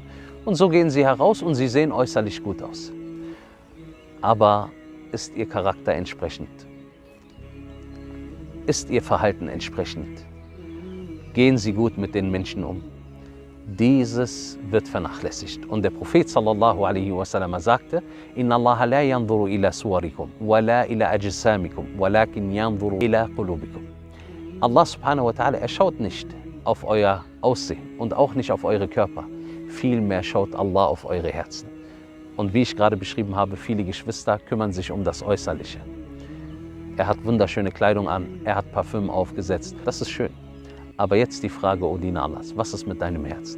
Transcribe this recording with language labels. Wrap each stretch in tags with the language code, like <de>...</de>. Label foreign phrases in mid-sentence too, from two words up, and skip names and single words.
<de>Und so gehen sie heraus und sie sehen äußerlich gut aus. Aber ist ihr Charakter entsprechend? Ist ihr Verhalten entsprechend? Gehen sie gut mit den Menschen um? Dieses wird vernachlässigt. Und der Prophet</de> <ar>صلى الله عليه وسلم sagte: إن الله لا ينظر إلى صوركم ولا إلى أجسامكم ولكن ينظر إلى قلوبكم. الله سبحانه وتعالى,</ar> <de>er schaut nicht auf euer Aussehen und auch nicht auf eure Körper. Vielmehr schaut</de> <ar>Allah auf</ar> <de>eure Herzen. Und wie ich gerade beschrieben habe, viele Geschwister kümmern sich um das Äußerliche. Er hat wunderschöne Kleidung an, er hat Parfüm aufgesetzt, das ist schön. Aber jetzt die Frage, O Diener Allahs, was ist mit deinem Herzen?</de>